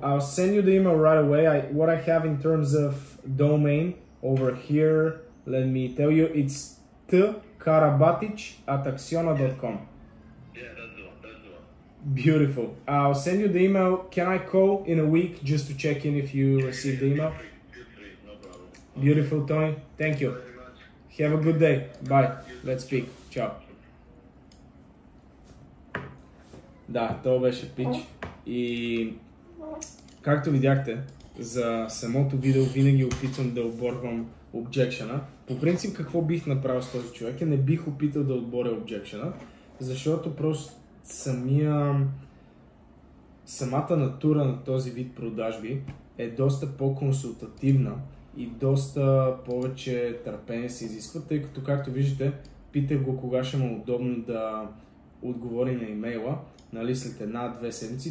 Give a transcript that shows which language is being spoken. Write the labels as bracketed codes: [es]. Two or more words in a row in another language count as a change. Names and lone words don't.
[en] I'll send you the email right away. What I have in terms of domain over here, let me tell you, it's tkarabatic@acciona.com. Yeah, that's the one. Beautiful. I'll send you the email. Can I call in a week just to check in if you received the email? Feel free, no problem. Beautiful, Tony. Thank you. Very much. Have a good day. Bye. Let's speak. Ciao. [bg] Да, то беше пич. И както видяхте, за самото видео винаги опитвам да оборвам objection-а. По принцип, какво бих направил с този човек? Не бих опитал да отборя objection-а, защото просто самата натура на този вид продажби е доста по-консултативна и доста повече търпение се изисква, тъй като, както виждате, питах го кога ще му е удобно да отговори на имейла, нали, след 1-2 седмици.